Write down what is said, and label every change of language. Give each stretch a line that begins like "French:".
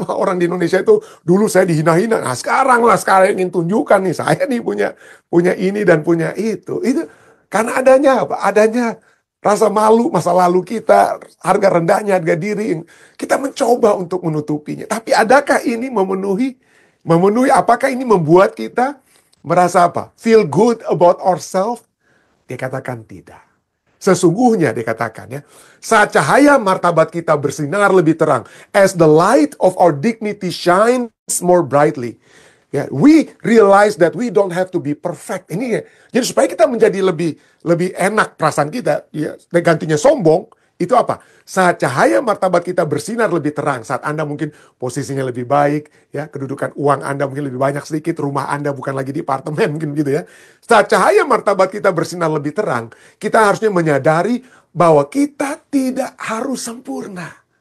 Indonesian: Wah, orang di Indonesia itu dulu saya dihina-hina. Nah sekarang ingin tunjukkan nih, saya nih punya ini dan punya itu. Itu karena adanya apa? Adanya rasa malu masa lalu kita, harga rendahnya, harga diri. Kita mencoba untuk menutupinya. Tapi adakah ini memenuhi apakah ini membuat kita merasa apa?
English: Feel good about ourselves?
Indonesian: Dia katakan tidak. Sesungguhnya dikatakan ya, saat cahaya martabat kita bersinar lebih terang, as the light of our dignity shines more brightly.
English: Ya, we realize that we don't have to be perfect.
Indonesian: Ini ya. Jadi supaya kita menjadi lebih enak perasaan kita, ya, gantinya sombong, itu apa? Saat cahaya martabat kita bersinar lebih terang, saat Anda mungkin posisinya lebih baik, ya, kedudukan uang Anda mungkin lebih banyak sedikit, rumah Anda bukan lagi di apartemen, mungkin gitu ya. Saat cahaya martabat kita bersinar lebih terang, kita harusnya menyadari bahwa kita tidak harus sempurna.